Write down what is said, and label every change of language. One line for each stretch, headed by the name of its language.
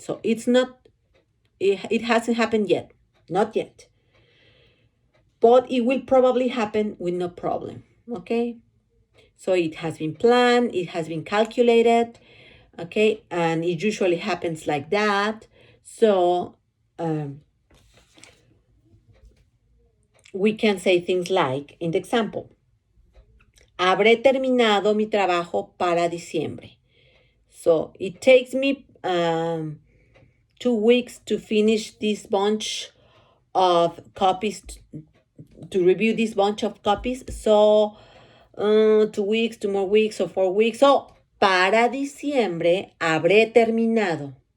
English: So it hasn't happened yet, not yet. But it will probably happen with no problem, okay? So it has been planned, it has been calculated, okay? And it usually happens like that. So we can say things like, in the example,
Spanish: habré terminado mi trabajo para diciembre.
English: So it takes me 2 weeks to finish this bunch of copies, to review this bunch of copies. So 2 weeks, 2 more weeks, or 4 weeks.
Spanish: So para diciembre habré terminado.